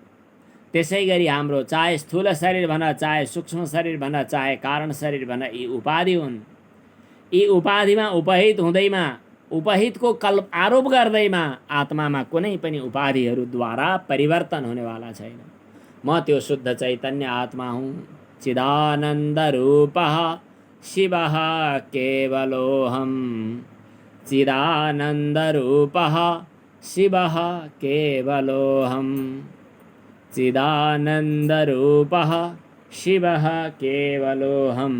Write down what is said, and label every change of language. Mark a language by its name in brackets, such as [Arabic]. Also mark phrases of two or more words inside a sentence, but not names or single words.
[Nepali] त्यसै गरी हाम्रो चाहे स्थूल शरीर भन, चाहे सूक्ष्म शरीर भन, चाहे कारण शरीर भन, यी उपाधि हुन्। यी उपाधिमा उपहित हुँदैमा, उपहितको आरोप गर्दैमा आत्मामा कुनै पनि उपाधिहरूद्वारा परिवर्तन हुनेवाला छैन। म त्यो शुद्ध चैतन्य आत्मा हुँ। [Sanskrit] चिदानन्द रूपः शिवः केवलोऽहम्। चिदानन्द रूपः शिवः केवलोऽहम्। चिदानन्द रूपः शिवः केवलोऽहम्।